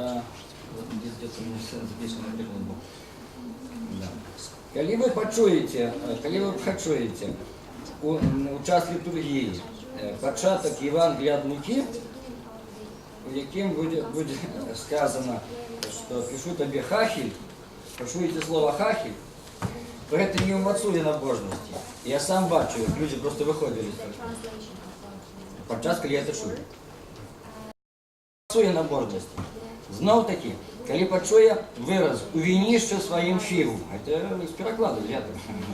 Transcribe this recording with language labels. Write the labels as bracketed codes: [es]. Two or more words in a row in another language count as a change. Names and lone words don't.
[uk] Коли ви почуєте у час літургії початок Євангелія від Луки, в яким буде сказано, що пишу тобі хахіль, почуєте слово хахіль, [be] то гэта не ўмацуе набожнасці. Я сам бачу, як людзі просто выходзілі падчас, калі я это чую. Умацуе набожнасці. Зноў такі, калі пачуе выраз «увінішча сваім фігу», гэта з перакладу, я так.